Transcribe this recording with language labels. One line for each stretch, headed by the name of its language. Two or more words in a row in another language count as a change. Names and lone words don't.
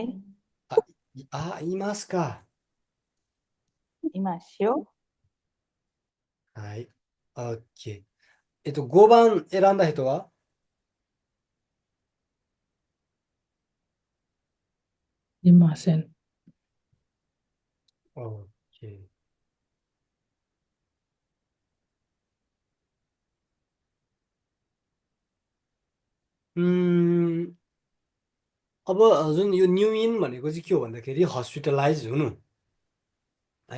Japanese: いますか。いますよ。はい。OK。5番選んだ人はいません。
Nepali: OK。अब जुन यो न्युइन भनेको चाहिँ के हो भन्दाखेरि हस्पिटलाइज हुनु है।